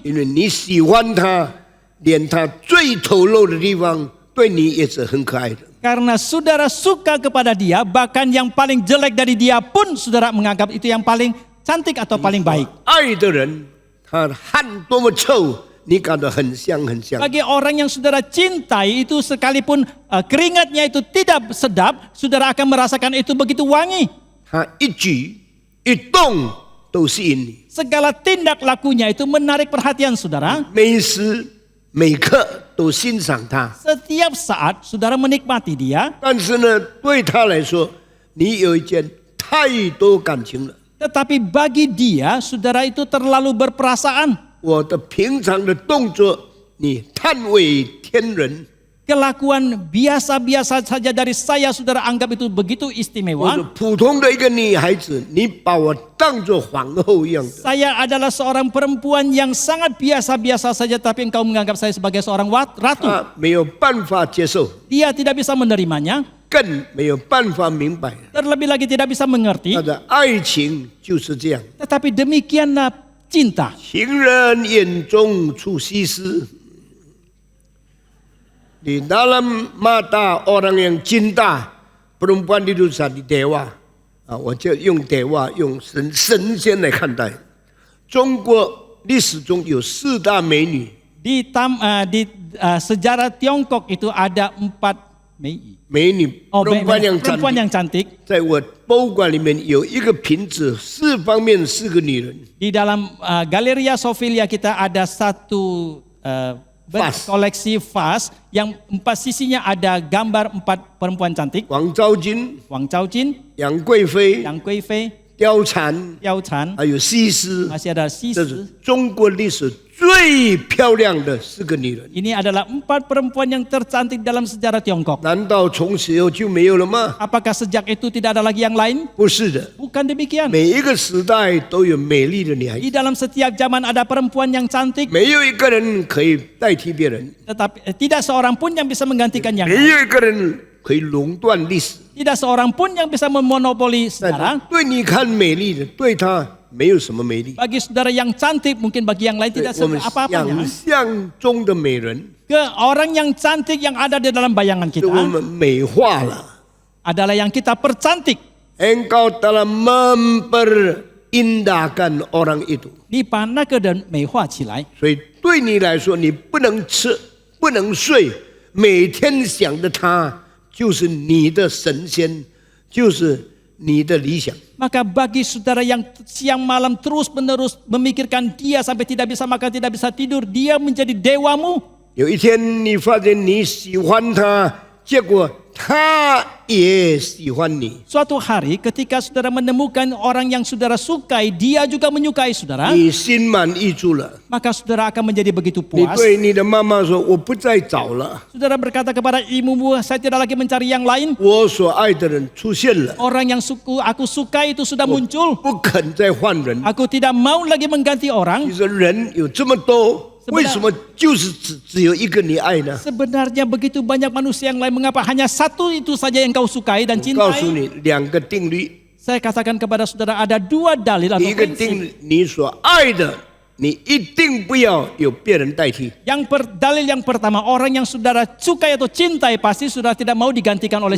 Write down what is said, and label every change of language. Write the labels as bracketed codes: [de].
[zh] 因为你喜欢他，连他最丑陋的地方对你也是很可爱的。 [id] Karena saudara suka kepada dia, bahkan yang paling jelek dari dia pun saudara menganggap itu yang paling cantik atau paling baik. [zh] 爱的人，他汗多么臭，你感到很香很香。 [id] Bagi orang yang saudara cintai itu sekalipun keringatnya itu tidak sedap, saudara akan merasakan itu begitu wangi. [zh] 他一举一动都吸引你。 [id] Segala tindak lakunya itu menarik perhatian saudara. [zh] 每时每刻都欣赏他， [id] Setiap saat saudara menikmati dia. [zh] 但是呢，对他来说，你有一件太多感情了。 [id] Tetapi bagi dia, saudara itu terlalu berperasaan. [zh] 我的平常的动作，你叹为天人， [id] Kelakuan biasa-biasa saja dari saya, saudara anggap itu begitu [zh] 我是 [id] istimewa. [zh] 普通的一个女孩子，你把我当作皇后一样的， [id] Saya adalah seorang perempuan yang sangat biasa-biasa saja, tapi engkau menganggap saya sebagai seorang ratu. [zh] 他没有办法接受， [id] Dia tidak bisa menerimanya, [zh] 更没有办法明白。 [id] terlebih lagi tidak bisa mengerti. [zh] 他的爱情就是这样， [id] Tetapi demikianlah cinta. [zh] 情人眼中出西施。 [id] Di dalam mata orang yang cinta perempuan itu jadi dewa. [zh] 我就用dewa用神仙来看待。中国历史中有4大美女， [id] Di sejarah Tiongkok itu ada 4 [zh] 美女 [id] perempuan yang cantik. [zh] 在我博物馆里面有一个瓶子，4方面4个女人， [id] Di dalam Galeria Sofia kita ada satu Vas. koleksi vas yang 4 sisinya ada gambar 4 perempuan cantik. [zh] 王昭君、 [id] Wang Chaojin, [zh] 杨贵妃、 [id] Yang Guifei, [zh] 貂蝉， [id] Yao Chan, [zh] 还有西施， [id] masih ada Sisi. [zh] 是中国历史最漂亮的4个女人。 [id] Ini adalah 4 perempuan yang tercantik dalam sejarah Tiongkok. [zh] 难道从此以后就没有了吗？ [id] Apakah sejak itu tidak ada lagi yang lain? [zh] 不是的， [id] Bukan demikian. [zh] 每一个时代都有美丽的女孩 [id] Di [zh] 子， [id] dalam setiap zaman ada perempuan yang cantik, [zh] 没有一个人可以代替别人， [id] tetapi tidak seorang pun yang bisa menggantikan yang [zh] 没 [id] lain. [zh] 有一个人可以垄断历史。 [id] Tidak seorang pun yang bisa memonopoli [zh] 但 [id] sejarah. [zh] 对你看美丽的，对她没有什么美丽。 [id] Bagi saudara yang cantik, mungkin bagi yang lain [zh] 对 [id] tidak [zh] 我们 [id] apa-apanya. [zh] 想象中的美人， [id] Ke orang yang cantik yang ada di dalam bayangan [zh] 是我 [id] kita [zh] 们美化了。 [id] adalah yang kita percantik. Engkau telah memperindahkan orang itu， [zh] 你把那个人美化起来，所以对你来说，你不能吃，不能睡，每天想着他，就是你的神仙，就是你的理想。 [id] maka bagi saudara yang siang malam terus menerus memikirkan dia sampai tidak bisa makan, tidak bisa tidur, dia menjadi dewamu. [zh] 有一天你发现你喜欢他，结果他也喜欢你， [id] Suatu hari ketika saudara menemukan orang yang saudara sukai, dia juga menyukai saudara, [zh] 你心满意足了。 [id] maka saudara akan menjadi begitu [zh] 你 [id] puas. [zh] 对你的妈妈说：“我不再找了， [id] Saudara berkata kepada ibumu, saya tidak lagi mencari yang lain. [zh] 我所爱的人出现了， [id] Orang yang aku suka itu sudah muncul. [zh] 不肯再换人。 [id] Aku tidak mau lagi mengganti orang. [zh] 其实人有这么多，为什么就是只有一个你爱呢？ [id] Sebenarnya begitu banyak manusia yang lain, mengapa hanya satu itu saja yang kau sukai dan [zh] 告诉 [id] cintai? [zh] 你两个定律， [id] Saya katakan kepada saudara ada dua dalil [zh] 第一个 [id] prinsip. [zh] 定律，你所爱的，你一定不要有别人代替。 [id] Dalil yang pertama, orang yang saudara sukai atau cintai pasti saudara tidak mau digantikan oleh